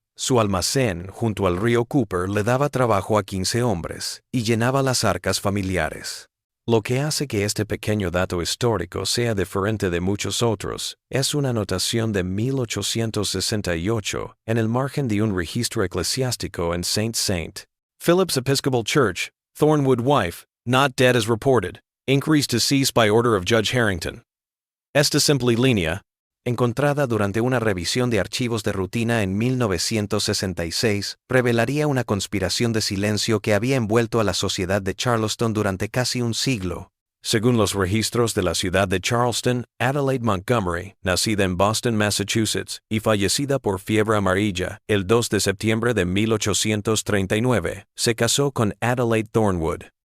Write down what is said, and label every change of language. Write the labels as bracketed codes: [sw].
[es] Su almacén junto al río Cooper le daba trabajo a 15 hombres y llenaba las arcas familiares. Lo que hace que este pequeño dato histórico sea diferente de muchos otros es una anotación de 1868 en el margen de un registro eclesiástico en St. [en] Philip's Episcopal Church, Thornwood wife, not dead as reported. Inquiries to cease by order of Judge Harrington. [es] Esta simple línea, encontrada durante una revisión de archivos de rutina en 1966, revelaría una conspiración de silencio que había envuelto a la sociedad de Charleston durante casi un siglo. Según los registros de la ciudad de Charleston, Adelaide Montgomery, nacida en Boston, Massachusetts, y fallecida por fiebre amarilla el 2 de septiembre de 1839, se casó con Adelaide Thornwood.